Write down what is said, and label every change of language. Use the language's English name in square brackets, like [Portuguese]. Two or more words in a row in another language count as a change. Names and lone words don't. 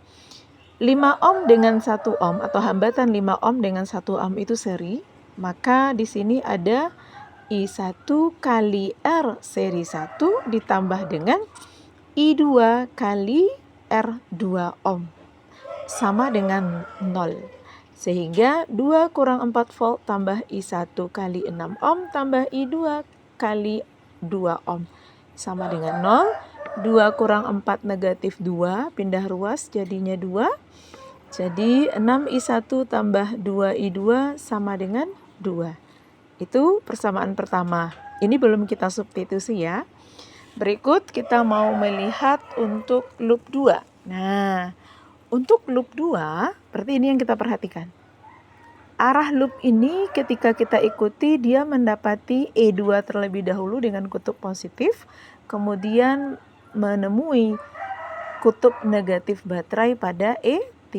[Indonesian] 5 ohm dengan 1 ohm atau hambatan 5 ohm dengan 1 ohm itu seri, maka di sini ada I1 kali R seri 1 ditambah dengan I2 kali R2 ohm sama dengan 0. Sehingga 2 kurang 4 volt tambah I1 kali 6 ohm tambah I2 kali 2 ohm sama dengan 0. 2 kurang 4 negatif 2, pindah ruas jadinya 2. Jadi 6I1 tambah 2I2 sama dengan 2. Itu persamaan pertama. Ini belum kita substitusi ya. Berikut kita mau melihat untuk loop 2. Nah, untuk loop 2, berarti ini yang kita perhatikan. Arah loop ini ketika kita ikuti dia mendapati E2 terlebih dahulu dengan kutub positif, kemudian menemui kutub negatif baterai pada E3.